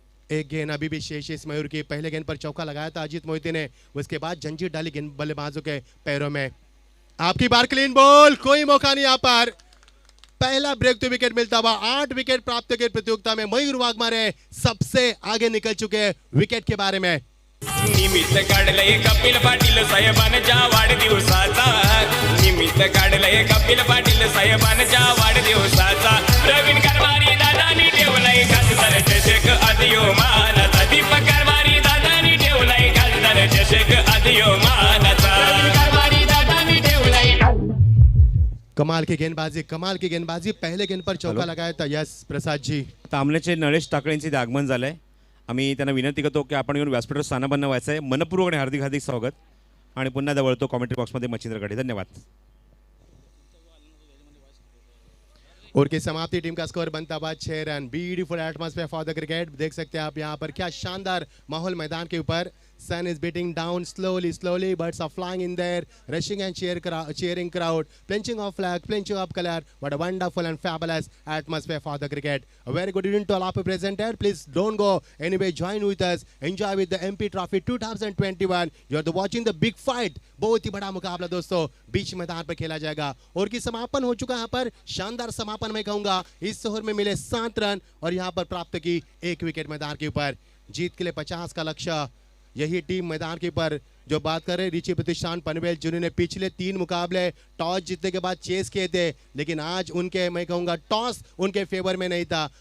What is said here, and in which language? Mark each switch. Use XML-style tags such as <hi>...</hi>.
<hi>एक गेंद अभी भी शेष इस मयूर की, पहले गेंद पर चौका लगाया था अजीत मोहिते ने, उसके बाद जंजीर डाली गेंद बल्लेबाजों के पैरों में। आपकी बार क्लीन बॉल, कोई मौका नहीं यहाँ पर। पहला ब्रेक टू विकेट मिलता हुआ 8 विकेट प्राप्त के प्रतियोगिता में मयूर वाघमारे सबसे आगे निकल चुके हैं विकेट के बारे में।</hi> <mr>निमित्त काढलंय कपिल पाटील साहेबांच्या वाढदिवसाचा, निमित्त काढलंय कपिल पाटील साहेबांच्या वाढदिवसाचा। प्रवीण कारभारी दादानी ठेवलाय खासदार चषक अधियो मानाचा, दीपक कारभारी दादानी ठेवलाय खासदार चषक अधियो मानाचा, प्रवीण कारभारी दादानी ठेवलाय।</mr> <hi>कमाल की गेंदबाजी, पहले गेंद पर चौका लगाया था।</hi> <en>Yes Prasad ji.</en> <mr>तांबल्याचे नळेश टाकळेंचे आगमन झालंय। आम्ही त्यांना विनंती करतो की आपण येऊन व्यासपीठावर स्थानबद्ध व्हायचं आहे। मनपूर्वक आणि हार्दिक स्वागत। आणि पुन्हा एकदा वळतो कॉमेंट्री बॉक्समध्ये मच्छिंद्रकडे। धन्यवाद।</mr> <hi>और की समाप्ति टीम का स्कोर बनता हुआ 6 run.</hi> <en>Beautiful atmosphere for the cricket.</en> <hi>देख सकते हैं आप यहाँ पर क्या शानदार माहौल मैदान के ऊपर।</hi> <en>Sun is beating down slowly. Birds are flying in there, rushing and cheering crowd, plenching of flag, plenching of color. What a wonderful and fabulous atmosphere for the cricket. A very good evening to all of you present here. Please don't go anyway. Join with us. Enjoy with the MP Trophy 2021. You are watching the big fight.</en> <hi>बहुत ही बड़ा मुकाबला दोस्तों बीच मैदान पर खेला जाएगा। और की समापन हो चुका है यहाँ पर। शानदार समापन मैं कहूँगा। इस ओवर में मिले 7 रन और यहाँ पर प्राप्त की 1 विकेट मैदान के ऊपर। जीत के लिए 50 का लक्ष्य। यही टीम मैदान के ऊपर जो बात कर रहे हैं रिची प्रतिष्ठान पनवेल, जिन्होंने पिछले 3 मुकाबले टॉस जीतने के बाद चेस किए थे, लेकिन आज उनके मैं कहूँगा टॉस उनके फेवर में नहीं था।</hi>